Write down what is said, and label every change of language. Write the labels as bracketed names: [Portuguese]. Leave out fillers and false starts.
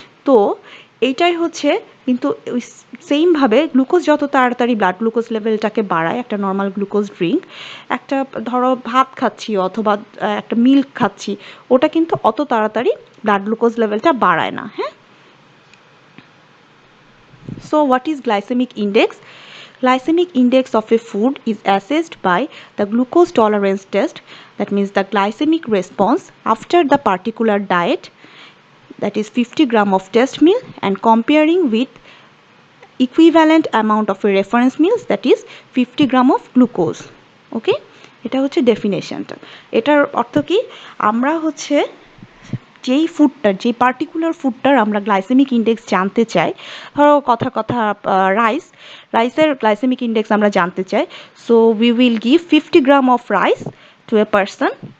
[Bangla] তো এইটাই হচ্ছে, কিন্তু ওই সেমভাবে গ্লুকোজ যত তাড়াতাড়ি ব্লাড গ্লুকোজ লেভেলটাকে বাড়ায়, একটা নর্মাল গ্লুকোজ ড্রিঙ্ক, একটা ধরো ভাত খাচ্ছি অথবা একটা মিল্ক খাচ্ছি, ওটা কিন্তু অত তাড়াতাড়ি ব্লাড গ্লুকোজ লেভেলটা বাড়ায় না। [English] হ্যাঁ, so what is glycemic index? Glycemic index of a food is assessed by the glucose tolerance test, that means the glycemic response after the particular diet, that is 50 gram of test meal, and comparing with equivalent amount of a reference meal, that is 50 gram of glucose. [Bangla] ওকে, এটা হচ্ছে ডেফিনেশনটা। এটার অর্থ কি, আমরা হচ্ছে যেই ফুডটার, যেই particular ফুডটার আমরা গ্লাইসেমিক ইন্ডেক্স জানতে চাই, ধরো কথা রাইসের গ্লাইসেমিক ইন্ডেক্স আমরা জানতে চাই, [English] So we will give 50 gram of rice to a person.